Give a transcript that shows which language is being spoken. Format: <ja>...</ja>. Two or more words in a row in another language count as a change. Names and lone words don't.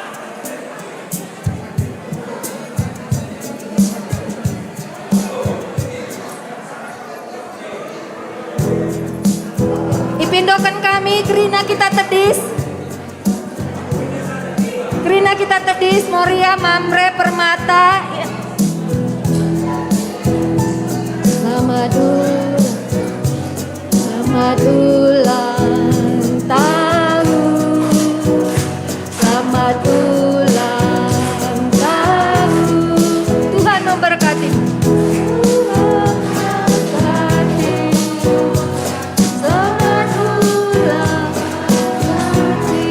<btx>Ipindokan kami kerina kita tedis. Kerina kita tedis Moria Mamre Permata.</btx> <id>Selamat ulang tahun, selamat ulang tahun. Tuhan memberkati. Selamat ulang tahun.</id>